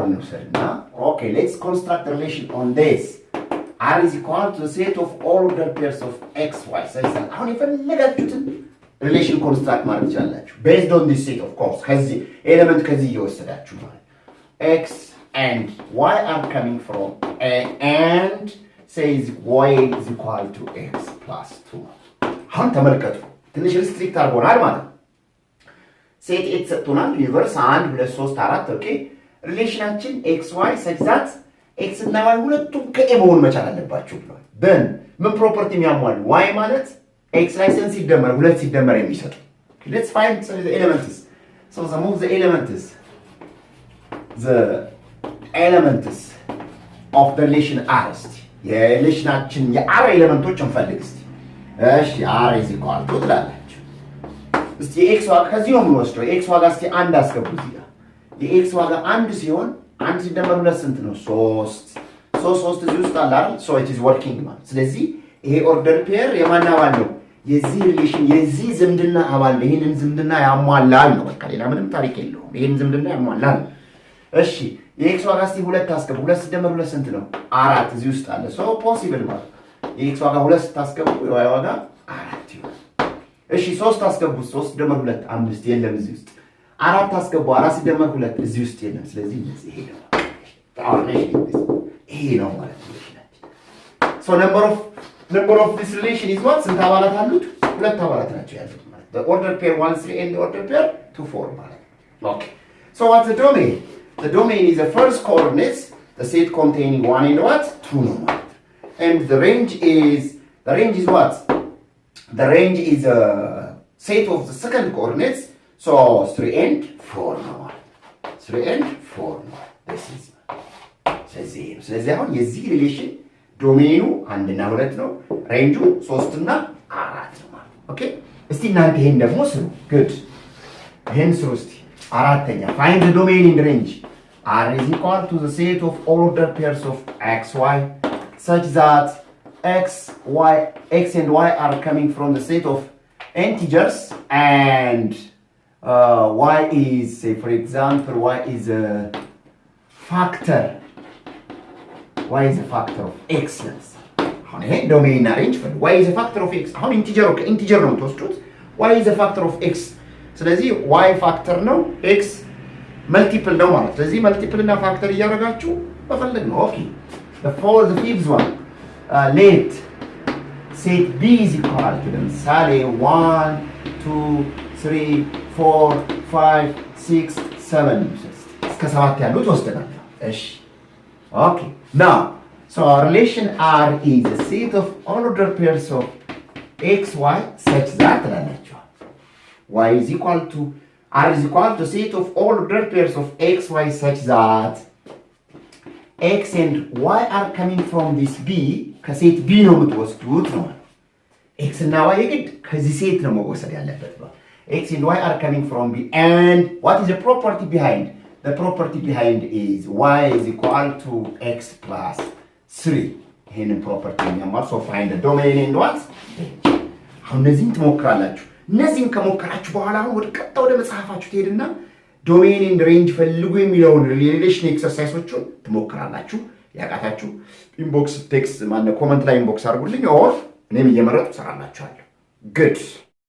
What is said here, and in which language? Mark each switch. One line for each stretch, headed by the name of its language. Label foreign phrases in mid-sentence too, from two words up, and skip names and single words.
English: Okay, let's construct a relation on this. R is equal to the set of all ordered pairs of x, y. So how do you relation construct based on this set, of course. Element x and y are coming from A, and says y is equal to x plus 2.
Amharic: How ተመልከቱ ትንሽ ሪስትሪክት አድርጎናል ማለት ነው። ሴት ኤት ሰጥቶናል ዩኒቨርስ 1 2 3 4 ኦኬ ሪሌሽናችን
English: x y such that
Amharic: ኤክስ እና ዋይ ሁለቱም ከኤ መሆን መቻል አለባቸው ብሏል። then ምን ፕሮፐርቲ የሚያሟሉ ዋይ ማለት ኤክስ ላይ ስንት ሲደመር ሁለት ሲደመር የሚሰጡ
English: let's find the elements. So some of the elements of the relation R
Amharic: የሪሌሽናችን የአር ኤሌመንቶች እንፈልግ እስቲ። እሺ
English: R is equal to
Amharic: ትላላችሁ። እስቲ የኤክስ ዋጋ ከዚህ ነው የምንወስደው። የኤክስ ዋጋ እስቲ አንድ አስገቡ እዚህ ጋር። የኤክስ ዋጋ አንድ ሲሆን አንድ ሲደመር ሁለት ስንት ነው? 3 እዚህ ውስጥ አለ አይደል?
English: so it is working
Amharic: ማለት። ስለዚህ ይሄ
English: order pair
Amharic: የማን አባል ነው? የዚህ ሪሌሽን የዚህ ዝምድና አባል ነው። ይሄንን ዝምድና ያሟላል ነው በቃ ሌላ ምንም ታሪክ የለውም። ይሄንን ዝምድና ያሟላል። እሺ የኤክስ ዋጋ እስቲ ሁለት አስገቡ። ሁለት ሲደመር ሁለት ስንት ነው? 4 እዚህ ውስጥ አለ
English: so possible
Amharic: ማለት የኤክስ ዋጋ ሁለት ታስገቡ የዋይ ዋጋ 4 ይሆናል። እሺ 3 አስገቡ 3 ሲደመር 2 5 የለም እዚህ ውስጥ 4 አስገቡ 4 ሲደመር 2 እዚህ ውስጥ የለም። ስለዚህ እዚህ ይሄ ነው ይሄ ነው ማለት ነው።
English: so number of this relation is what?
Amharic: ስንት አባላት አሉት? ሁለት አባላት ናቸው ያሉት ማለት
English: the order pair 1 3 and the order pair 2 4
Amharic: ማለት okay.
English: So what's the domain? The domain is the first coordinates, the set containing 1 and what? 2
Amharic: ነው ማለት
English: and the range is what? The range is a set of the second coordinates, so 3 and 4 ነው 3 and 4 ነው this is
Amharic: ስለዚህ አሁን የዚህ ሪሌሽን ዶሜኑ 1 እና 2 ነው ሬንጁ 3 እና 4 ነው ማለት ኦኬ። እስቲ እናንተ ይሄን ደግሞ ስሩ
English: good
Amharic: ይሄን ስሩ እስቲ አራተኛ
English: find the domain in the range R is equal to the set of all ordered pairs of x y such that x and y are coming from the set of integers and y is, say for example, y is a factor of x.
Amharic: አሁን ይሄ ዶሜን አሬንጅ ፈል
English: y is a factor of x
Amharic: አሁን ኢንቲጀር ነው የምትወስዱት
English: y is a factor of x
Amharic: ስለዚህ y ፋክተር ነው x መልቲፕል ነው ማለት ስለዚህ መልቲፕል እና
English: ፋክተር
Amharic: እያደረጋችሁ በፈለግ ነው
English: ኦኬ the fifth one let set b is equal to ለምሳሌ 1 2 3 4 5 6 7 እስከ 7
Amharic: ያሉት ወስደናል እሺ
English: ኦኬ now so our relation R is a set of all ordered pairs of x y such that y is equal to R is equal to set of all ordered pairs of x y such that x and y are coming from this b
Amharic: ከሴት b ነው የምትወስዱት ነው x እና y የግድ ከዚህ ሴት ነው መወሰድ ያለበት ነው
English: x and y are coming from b and what is the property behind? The property behind is y is equal to x plus 3
Amharic: ይሄንን ፕሮፐርቲ የሚያሟላ
English: so find the domain and what?
Amharic: አሁን እነዚህን ትሞክራላችሁ እነዚህን ከሞከራችሁ በኋላ አሁን ወደ ቀጣው ወደ መጽሐፋችሁ ትሄድና
English: domain and range
Amharic: ፈልጉ የሚለውን ሪሌሽን ኤክሰርሳይሶቹን ትሞክራላችሁ ያቃታችሁ
English: inbox text
Amharic: ማነ ኮሜንት ላይ ኢንቦክስ አድርጉልኝ ኦር እኔም እየመረጥኩ ሰራላችኋለሁ good